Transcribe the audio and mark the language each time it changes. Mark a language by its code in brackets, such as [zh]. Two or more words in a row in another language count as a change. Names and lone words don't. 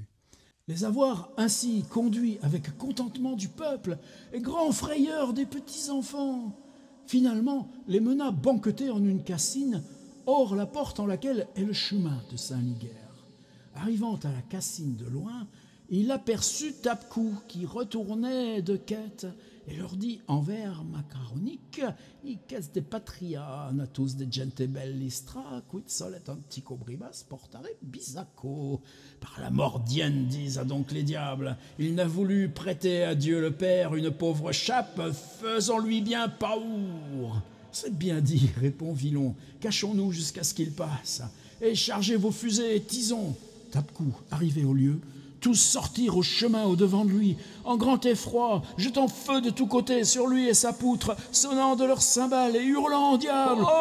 [fr] Les avoir ainsi conduits avec contentement du peuple et grand frayeur des petits-enfants, finalement les mena banqueter en une cassine hors la porte en laquelle est le chemin de Saint-Liguerre. Arrivant à la cassine de loin, il aperçut Tapecou qui retournait de quête et leur dit en vers macaronique: [la] Iques de patria natus de gente bellistra, quid solet antico bribas portare bisaco. [fr] Par la mordienne, disent donc les diables, il n'a voulu prêter à Dieu le Père une pauvre chape, faisons-lui bien paour. C'est bien dit, répond Villon, cachons-nous jusqu'à ce qu'il passe, et chargez vos fusées et tisons. Tapecou, arrivé au lieu, tous sortirent au chemin au-devant de lui, en grand effroi, jetant feu de tous côtés sur lui et sa poutre, sonnant de leurs cymbales et hurlant au diable.